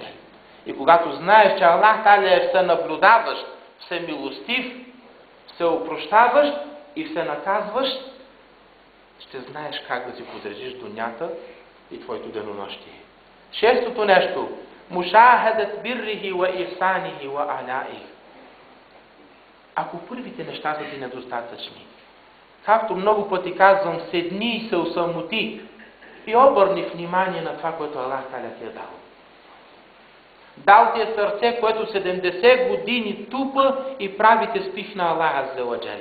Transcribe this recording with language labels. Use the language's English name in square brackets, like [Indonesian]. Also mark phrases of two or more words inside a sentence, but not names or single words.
[Bulgarian] И когато знаеш, че Аллах Та'аля е всенаблюдаващ, всемилостив, всеопрощаващ и всенаказващ, ще знаеш как да си подрежиш дунята и твоето денонощие. Шестото нещо: [Arabic] مشاهدة بره وإحسانه وآلائه. [Bulgarian] Ако първите неща са ти недостатъчни, както много пъти казвам, седни и се осамоти и обърни внимание на това, което Аллах Та'аля ти е дал. Дал ти е сърце, което 70 години тупа и правите спих на Аллах [Arabic] عز وجل.